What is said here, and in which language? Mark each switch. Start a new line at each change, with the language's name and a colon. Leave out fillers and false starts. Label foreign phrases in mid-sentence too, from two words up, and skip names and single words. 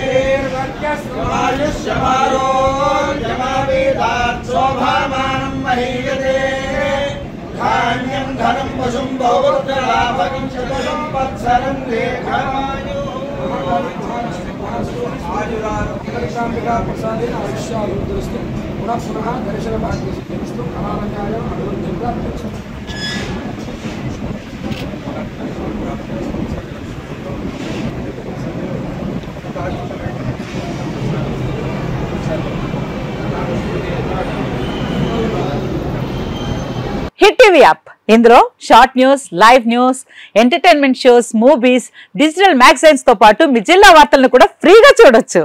Sanskrit: आयुष्यमारोग्यमावेदात् शोभामानं महीयते धान्यं धनं पशुं बहुपुत्रलाभं शतसंवत्सरं दीर्घमायुरारोग्यकामिका प्रसादेन आयुष्याभिवृद्धिरस्तु पुनः पुनः दर्शनभाग्यसिद्धिरस्तु महामन्याय अभिवृद्धिं प्राप्यते.
Telugu: హిట్ టీవీ యాప్ ఇందులో
English: short news, live news, entertainment shows, movies, digital magazines
Telugu: తో పాటు మీ జిల్లా వార్తలను కూడా ఫ్రీగా చూడొచ్చు.